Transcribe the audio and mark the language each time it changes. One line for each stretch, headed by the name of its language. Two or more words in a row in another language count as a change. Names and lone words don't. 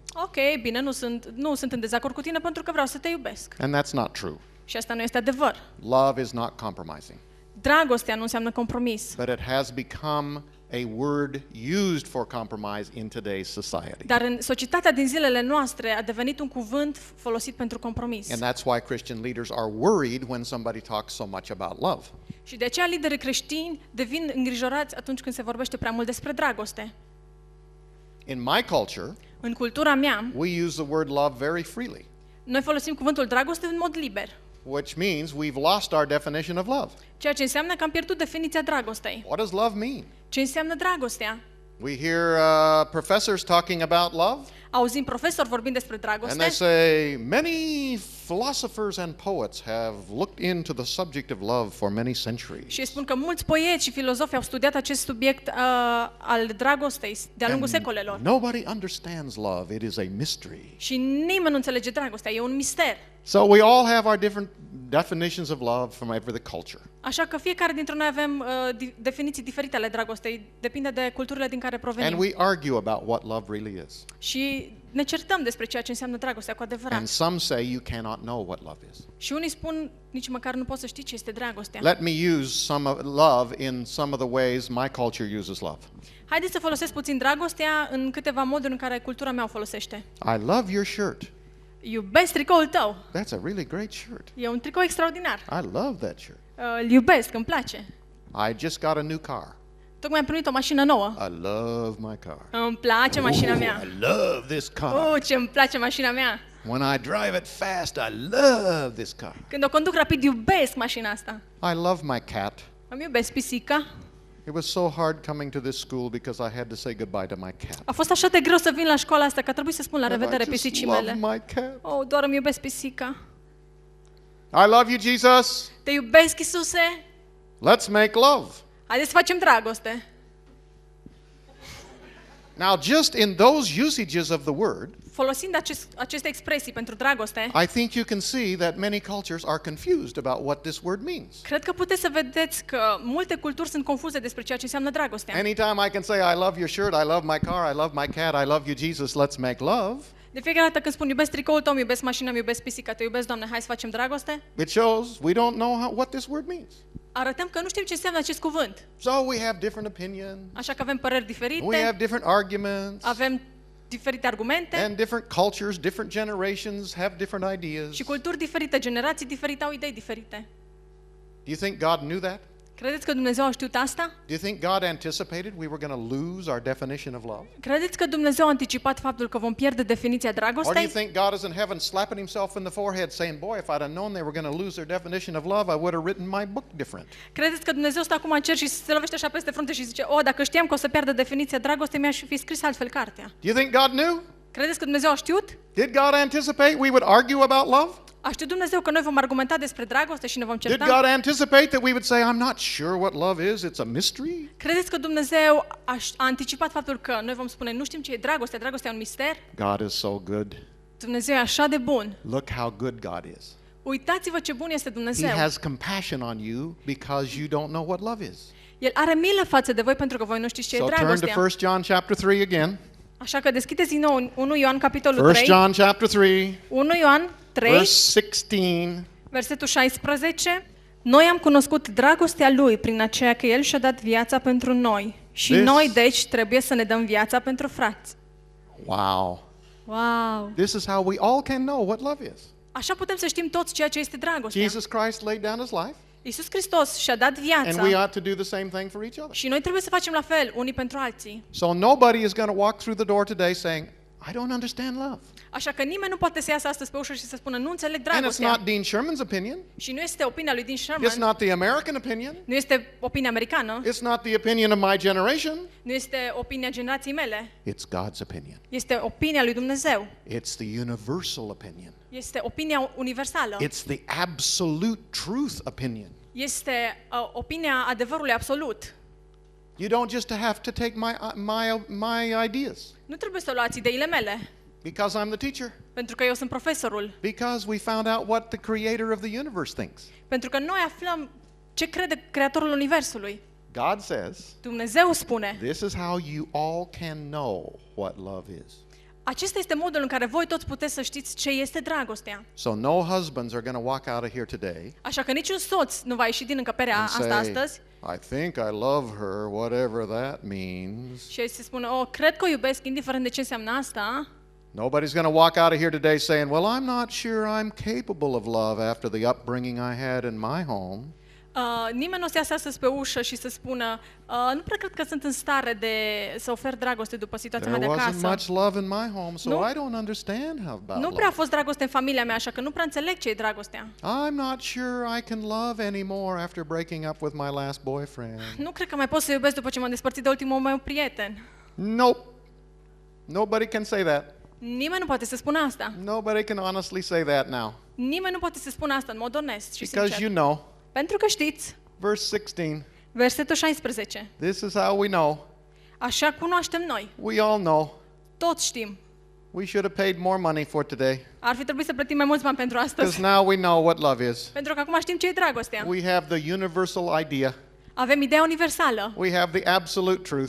Romanian: Ok, bine, nu sunt în dezacord cu tine pentru că vreau să te iubesc.
English: And that's not true.
Romanian: Și asta nu este adevăr.
English: Love is not compromising.
Romanian: Dragostea nu înseamnă compromis.
English: But it has become a word used for compromise in today's society.
Romanian: Dar în societatea din zilele noastre a devenit un cuvânt folosit pentru compromis.
English: And that's why Christian leaders are worried when somebody talks so much about love.
Romanian: Și de aceea liderii creștini devin îngrijorați atunci când se vorbește prea mult despre dragoste.
English: In my culture,
Romanian: În cultura mea,
English: we use the word love very freely,
Romanian: noi folosim cuvântul dragoste în mod liber,
English: which means we've lost our definition of love.
Romanian: ceea ce înseamnă că am pierdut definiția dragostei.
English: What does love mean?
Romanian: Ce înseamnă dragostea?
English: We hear professors talking about love,
Romanian: Auzim profesori vorbind despre
English: and they
Romanian: dragoste
English: say many philosophers and poets have looked into the subject of love for many centuries.
Romanian: și spun că mulți poeți și filozofi au studiat acest subiect al dragostei de-a lungul secolelor.
English: Nobody understands love. It is a mystery.
Romanian: Și nimeni nu înțelege dragostea, e un mister.
English: So we all have our different definitions of love from every culture.
Romanian: Așa că fiecare dintre noi avem definiții diferite ale dragostei, depinde de culturile din care
English: And
Romanian: provenim.
English: we argue about what love really is.
Romanian: Și ne certăm despre ceea ce înseamnă dragostea cu adevărat.
English: And some say you cannot know what love is.
Romanian: Și unii spun, nici măcar nu poți să știi ce este dragostea.
English: Let me use some of love in some of the ways my culture uses love.
Romanian: Haideți să folosesc puțin dragostea în câteva moduri în care cultura mea o folosește.
English: I love your shirt.
Romanian: Iubesc tricoul tău.
English: That's a really great shirt.
Romanian: E un tricou extraordinar.
English: I love that shirt.
Romanian: Îl iubesc, îmi place.
English: I just got a new car.
Romanian: Tocmai am primit o mașină nouă.
English: I love my car.
Romanian: Îmi place mașina mea.
English: I love this car.
Romanian: Ce îmi place mașina mea.
English: When I drive it fast, I love this car.
Romanian: Când o conduc rapid, iubesc mașina asta.
English: I love my cat.
Romanian: Îmi iubesc pisica.
English: It was so hard coming to this school because I had to say goodbye to my cat.
Romanian: A fost așa de greu să vin la școala asta că a trebuit să spun la
English: And
Romanian: revedere
English: I just
Romanian: pisicii
English: love
Romanian: mele.
English: my cat.
Romanian: Oh, doar îmi iubesc pisica.
English: I love you, Jesus.
Romanian: Te iubesc, Iisuse.
English: Let's make love.
Romanian: Haideți să facem dragoste.
English: Now, just in those usages of the word,
Romanian: Folosind aceste expresii pentru dragoste,
English: I think you can see that many cultures are confused about what this word means.
Romanian: cred că puteți să vedeți că multe culturi sunt confuze despre ceea ce înseamnă dragostea.
English: Anytime I can say I love your shirt, I love my car, I love my cat, I love you, Jesus, let's make love,
Romanian: De fiecare dată când spun iubesc tricoul tău, iubesc mașina, iubesc pisica, te iubesc, Doamne, hai să facem dragoste,
English: it shows we don't know what this word means.
Romanian: arătăm că nu știm ce înseamnă acest cuvânt.
English: So we have different opinions,
Romanian: Așa că avem păreri
English: we
Romanian: diferite,
English: have different arguments,
Romanian: avem diferite argumente
English: and different cultures, different generations have different ideas.
Romanian: și culturi diferite, generații diferite au idei diferite.
English: Do you think God knew that?
Romanian: Credeți că Dumnezeu a știut asta?
English: Do you think God anticipated we were going to lose our definition of love?
Romanian: Credeți că Dumnezeu a anticipat faptul că vom pierde definiția
English: Or do you
Romanian: dragostei?
English: think God is in heaven slapping himself in the forehead saying, boy, if I'd have known they were going to lose their definition of love, I would have written my book different?
Romanian: Credeți că Dumnezeu stă acum în cer și se lovește așa peste frunte și zice, dacă știam că o să pierdă definiția dragostei, mi-aș fi scris altfel cartea.
English: Do you think God knew?
Romanian: Credeți că Dumnezeu a știut?
English: Did God anticipate we would argue about love?
Romanian: A știut Dumnezeu că noi vom argumenta despre dragoste și ne vom
English: Did
Romanian: certa?
English: God anticipate that we would say, I'm not sure what love is, it's a mystery?
Romanian: Credeți că Dumnezeu a anticipat faptul că noi vom spune, nu știm ce e dragostea, dragostea e un mister?
English: God is so good.
Romanian: Dumnezeu e așa de bun.
English: Look how good God is.
Romanian: Uitați-vă ce bun este
English: He
Romanian: Dumnezeu.
English: has compassion on you because you don't know what love is.
Romanian: El are milă față de voi pentru că voi nu știți ce e
English: So turn to
Romanian: dragostea.
English: 1 John chapter 3 again.
Romanian: Așa că deschideți din nou 1 Ioan capitolul 1 3.
English: John chapter 3,
Romanian: 1 Ioan 3,
English: verse 16.
Romanian: versetul 16. Noi am cunoscut dragostea lui prin aceea că el și-a dat viața pentru noi. Și
English: This-
Romanian: noi deci trebuie să ne dăm viața pentru frați.
English: Wow. Wow! This is how we all can know what love is.
Romanian: Așa putem să știm toți ceea ce este dragostea.
English: Jesus Christ laid down his life,
Romanian: Iisus Hristos și-a dat
English: and we
Romanian: viața
English: ought to do the same thing for each other.
Romanian: și noi trebuie să facem la fel unii pentru alții.
English: So nobody is going to walk through the door today saying, I don't understand love.
Romanian: Așa că nimeni nu poate să iasă astăzi pe ușă și să spună nu înțeleg
English: And it's
Romanian: dragostea.
English: not Dean Sherman's opinion.
Romanian: Și nu este opinia lui Dean
English: It's
Romanian: Sherman,
English: not the American opinion.
Romanian: nu este opinia americană,
English: It's not the opinion of my generation.
Romanian: nu este opinia generației mele,
English: It's God's opinion.
Romanian: este opinia lui Dumnezeu.
English: It's the universal opinion.
Romanian: Este opinia universală.
English: It's the absolute truth opinion.
Romanian: Este opinia adevărului absolut.
English: You don't just have to take my ideas
Romanian: Nu trebuie să luați ideile mele,
English: because I'm the teacher.
Romanian: pentru că eu sunt profesorul.
English: Because we found out what the creator of the universe thinks.
Romanian: Pentru că noi aflăm ce crede Creatorul Universului.
English: God says,
Romanian: Dumnezeu spune,
English: this is how you all can know what love is.
Romanian: acesta este modul în care voi toți puteți să știți ce este dragostea.
English: So no husbands are going to walk out of here today
Romanian: Așa că niciun soț nu va ieși din încăperea
English: and
Romanian: asta
English: say,
Romanian: astăzi
English: I think I love her, whatever that means.
Romanian: și să spună, cred că o iubesc, indiferent de ce înseamnă asta.
English: Nobody's going to walk out of here today saying, well, I'm not sure I'm capable of love after the upbringing I had in my home.
Romanian: Nimeni nu o să iasă astăzi pe ușă și să spună, nu prea cred că sunt în stare să ofer dragoste după situația mea
English: There
Romanian: de
English: wasn't
Romanian: acasă.
English: much love in my home, so
Romanian: Nu.
English: I don't understand how about
Romanian: Nu prea a
English: love.
Romanian: fost dragoste în familia mea, așa că nu prea înțeleg ce e dragostea.
English: I'm not sure I can love anymore after breaking up with my last boyfriend.
Romanian: Nu cred că mai pot să iubesc după ce m-am despărțit de ultimul meu prieten.
English: Nope. Nobody can say that.
Romanian: Nimeni nu poate să spună asta.
English: Nobody can honestly say that now.
Romanian: Nimeni nu poate să spună asta în mod onest și
English: Because
Romanian: sincer.
English: you know,
Romanian: Pentru că știți,
English: verse 16,
Romanian: versetul 16,
English: this is how we know.
Romanian: așa cunoaștem noi,
English: We all know.
Romanian: toți știm.
English: We should have paid more money for today.
Romanian: Ar fi trebuit să plătim mai mulți bani pentru
English: Because
Romanian: astăzi.
English: now we know what love is.
Romanian: Pentru că acum știm ce e dragostea.
English: We have the universal idea.
Romanian: Avem ideea universală.
English: We have the absolute truth.